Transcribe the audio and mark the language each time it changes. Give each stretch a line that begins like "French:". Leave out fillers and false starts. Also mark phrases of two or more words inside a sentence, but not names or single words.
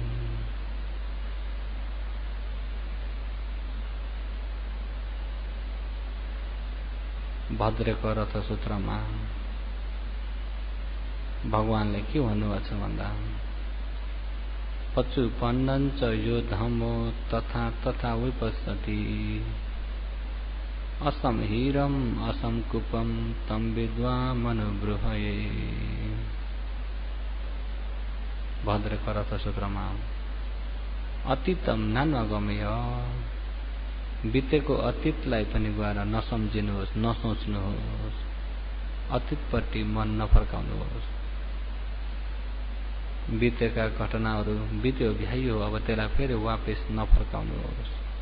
Nepali: भद्रेको रथ सूत्रमा भगवानले के भन्नुभएको छ भन्दा,
Pali: पचुपन्नञ्च यो धम्मो तथा तथा विपश्यति, असम हीरम असम कुपम तम विद्वा मनुब्रुहये।
Nepali: भद्रेको रथ सूत्रमा
Pali: अतीतम नान्वगमय,
Nepali: बितेको अतीतलाई पनि गएर नसम्झिनुहोस्, नसोच्नुहोस्, अतीतपट्टि मन नफर्काउनुहोस्। बितेका घटनाहरू बित्यो भ्याइयो, अब त्यसलाई फेरि वापस नफर्काउनुहोस्।